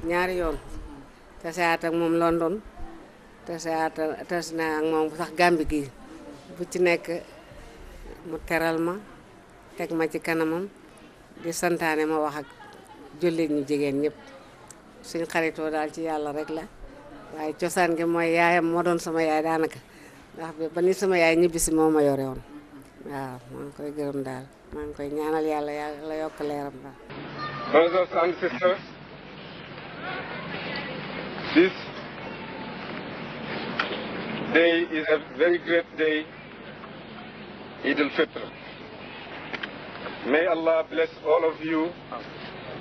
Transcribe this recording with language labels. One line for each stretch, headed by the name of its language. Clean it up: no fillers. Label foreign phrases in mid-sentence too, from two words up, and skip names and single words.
Wolof: ñaari yoon tasewaat ak moom London tase naa ak moom sax Gambie gii bu ci nekk mu teral ma teg ma ci kanamam di santaane ma wax ak jullit ñu jigéen ñëpp suñ xaritoo daal ci yàlla rek la waaye cosaan gi mooy yaayam moo doon sama yaay daanaka ndax ba ni sama yaay ñibbisi moo ma yore woon waaw maa ngi koy gërëm daal maa ngi koy ñaanal yàlla yokk leeram daal.
English: Brothers and sisters, this day is a very great day, Eid al-Fitr. May Allah bless all of you